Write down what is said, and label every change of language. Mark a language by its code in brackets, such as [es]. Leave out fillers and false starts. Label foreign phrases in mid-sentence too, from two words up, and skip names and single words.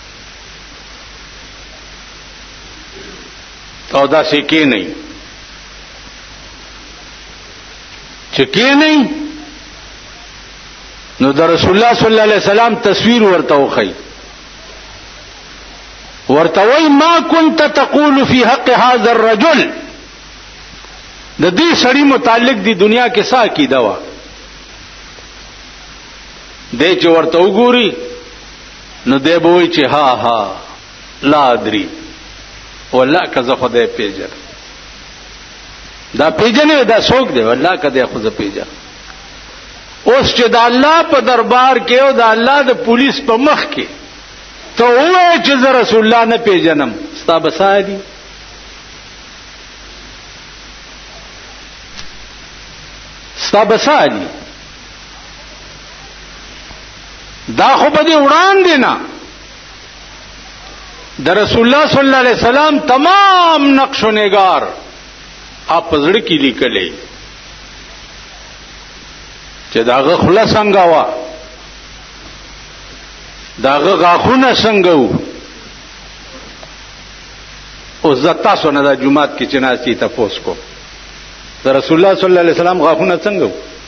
[ps] او داسې کېنئ چې کېنئ نو د رسول الله [ar] صلی الله علیه وسلم [ps] تصویر ورته وښیي، ورته وایي [ar] ما كنت تقول في حق هذا الرجل، [ps] د دې سړي متعلق دی دنیا کې څه عقیده وه، دی چې ورته وګوري نو دی به وایي چې ها ها [ar] لا ادري [ps] والله که زه خدای پیژنم، دا پیژنې دا څوک دی والله که دی خو زه پیژنم. اوس چې د الله په دربار کې او د الله د پولیس په مخ کې ته ووایې چې زه رسول الله نه پیژنم، ستا به څه دي؟ ستا به څه دي؟ دا خو به دې وړاندې نه د رسول الله [ar] صلی الله علیه وسلم [ps] تمام نقش و نگار آپ په زړه کې لیکلې چې داغه خوله څنګه وه، داغه غاښونه څنګه وو. اوس زه تاسو نه دا جومات کې چې ناستې تپوس کوم د رسول الله [ar] صلی الله علیه وسلم [ps] غاښونه څنګه وو؟